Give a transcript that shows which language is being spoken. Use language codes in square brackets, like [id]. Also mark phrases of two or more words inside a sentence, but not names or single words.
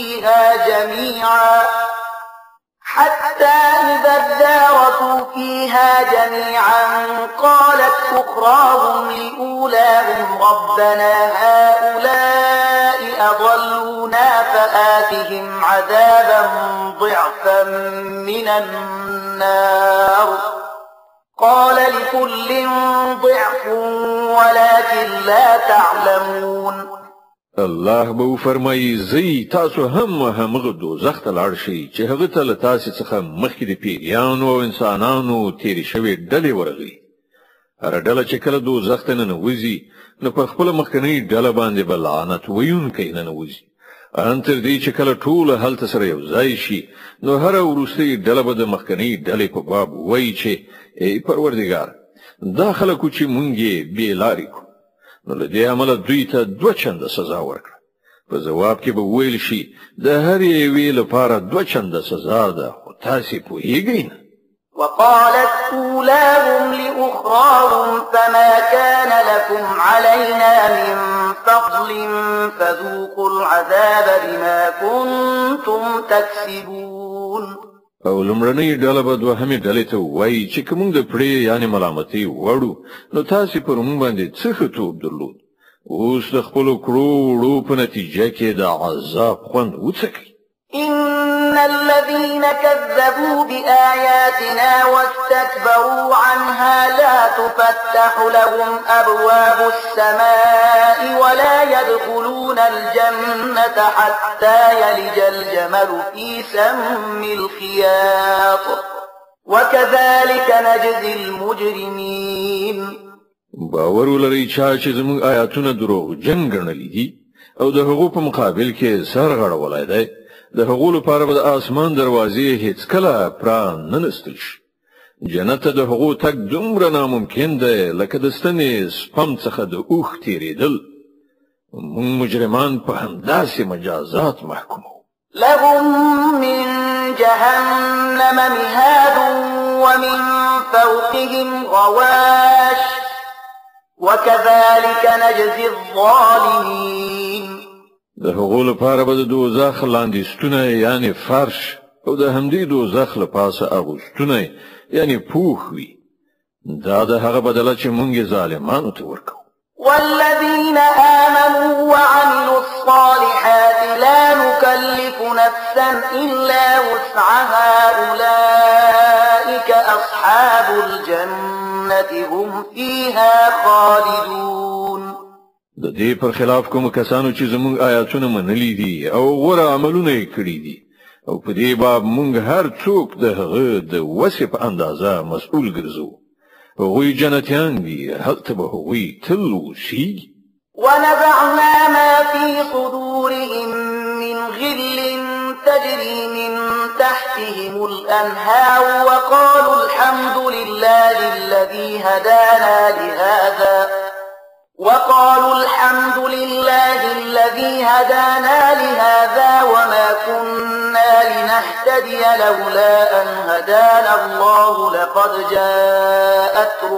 [ar] فيها جميعا قالت أخراهم لأولاهم ربنا هؤلاء أضلونا فآتهم عذابا ضعفا من النار قال لكل ضعف ولكن لا تعلمون. [ps] الله به فرمایي زی تاسو همغه دوزخ ته لاړ شئ چې هغه ته له تاسو څخه مخکې د پیریانو او انسانانو تیرې شوې ډلې ورغلي. هر ډله چې کله دوزخ ته ننوځي نو په خپله مخکنۍ ډله باندې به لعنت ویونکی ننوځي ان تر دې چې کله ټول هلته سره یو ځای شي نو هر وروستۍ ډله به د مخکنۍ ډلې په باب وایي چې ای پروردګار دا خلکو چې مونږ یې بې لارې کړو نو له دې امله دوی ته 2 چنده سزا ورکړه. په جواب کې به ویل شي د هر یوې لپاره 2 چنده سزا ده خو تاسې پوهیږئ نه. [ar] وقالت أولاهم لأخراهم فما كان لكم علينا من فضل فذوقوا العذاب بما كنتم تكسبون. [ps] او لمړنۍ ډله به دوهمې ډلې ته وایي چې که موږ د پړې یعنې ملامتۍ وړو نو تاسې پر موږ باندې څه ښه توب درلود. اوس د خپلو کړو وړو په نتیجه کې د عذاب خوند وڅکئ. [ar] إن الذين كذبوا بآياتنا واستكبروا عنها لا تفتح لهم أبواب السماء ولا يدخلون الجنة حتى يلج الجمل في سم الخياط وكذلك نجزي المجرمين. [ps] باور ولرئ چې زموږ آیاتونه دروغجن ګڼلي دي او د هغو په مقابل کې سر غړولی دی د هغو لپاره به د آسمان دروازې هیڅکله پران نه نستل شي. جنت ته د هغو تګ دومره ناممکن دی لکه د ستنې سپم څخه د اوښ تېرېدل. موږ مجرمان په همداسې مجازات محکوموو. [ar] لهم من جهنم مهاد ومن فوقهم غواش وكذلك نجزي الظالمين. [ps] د هغو لپاره به د دوزخ لاندې ستونه یعنی فرش او د همدې دوزخ له پاسه اغوستونه یعنی پوخ وي. دا د هغه بدله چې مونږ ظالمانو ته ورکو. [ar] والذين آمنوا وعملوا الصالحات لا نكلف نفسا إلا وسعها أولئك أصحاب الجنة هم فيها خالدون. [ps] د دې پر خلاف کوم کسانو چې زموږ آیاتونه منلي دي او غوره عملونه یې کړي دي او په دې باب موږ هر څوک د هغه د وسې په اندازه مسؤل ګرځو. هغوی جنتیان دي هلته به هغوی تل اوسیږي. [ar] ونزعنا ما في صدورهم من غل تجري من تحتهم الأنهار وقالوا الحمد لله الذي هدانا لهذا وما كنا لنهتدي لولا أن هدانا الله لقد جاءت